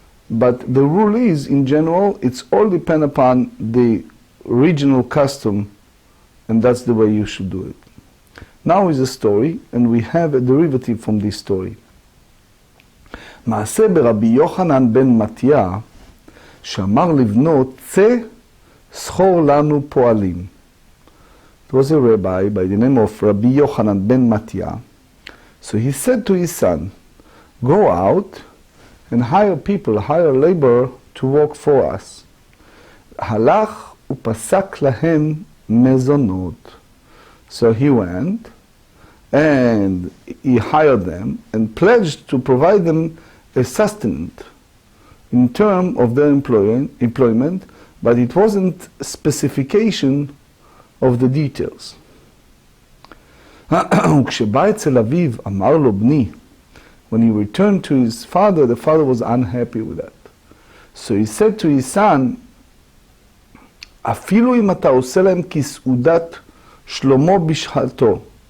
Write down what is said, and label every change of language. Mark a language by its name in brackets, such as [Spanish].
[English] But the rule is, in general, it's all depend upon the regional custom, and that's the way you should do it. Now is a story, and we have a derivative from this story. [Hebrew] מעשה ברבי יוחנן בן מתיה, שאמר לבנו, צא סחור לנו פועלים. [English] It was a rabbi by the name of Rabbi Yochanan ben Matya. So he said to his son, go out and hire people, hire labor to work for us. [Hebrew] הלך ופסק להם מזונות. [English] So he went and he hired them and pledged to provide them a sustenance in terms of their employment, but it wasn't specification of the details. [Hebrew] וכשבא אצל אביו, אמר לו בני, [English] when he returned to his father, the father was unhappy with that. So he said to his son, אפילו אם אתה עושה להם כסעודת שלמה בשחלתו.